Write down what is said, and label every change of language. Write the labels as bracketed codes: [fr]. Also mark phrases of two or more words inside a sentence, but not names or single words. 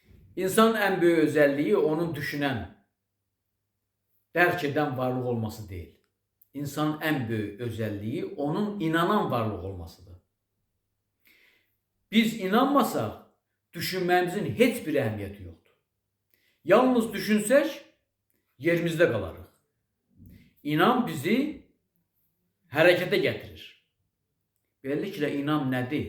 [tr] İnsanın en büyük özelliği onun düşünen, [az] dərk edən [tr] varlıq olması değil. İnsanın en büyük özelliği onun inanan varlıq olmasıdır. [az] Biz inanmasaq, düşünməyimizin heç bir əhəmiyyəti yoxdur. Yalnız düşünsək, yerimizdə qalarıq. İnan bizi hərəkətə gətirir. Beləliklə, inan nədir?